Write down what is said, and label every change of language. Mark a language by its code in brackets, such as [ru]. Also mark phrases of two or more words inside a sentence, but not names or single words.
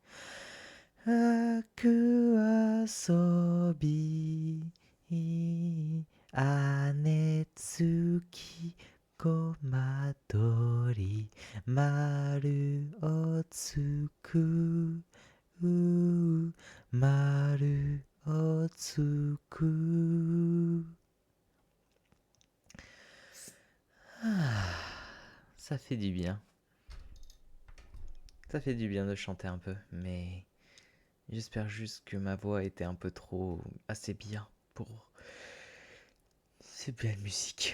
[ja] 楽遊び姉月ごまどり丸をつく丸をつく [fr] Ça fait du bien. Ça fait du bien de chanter un peu, mais j'espère juste que ma voix était un peu trop assez bien pour ces belles musiques.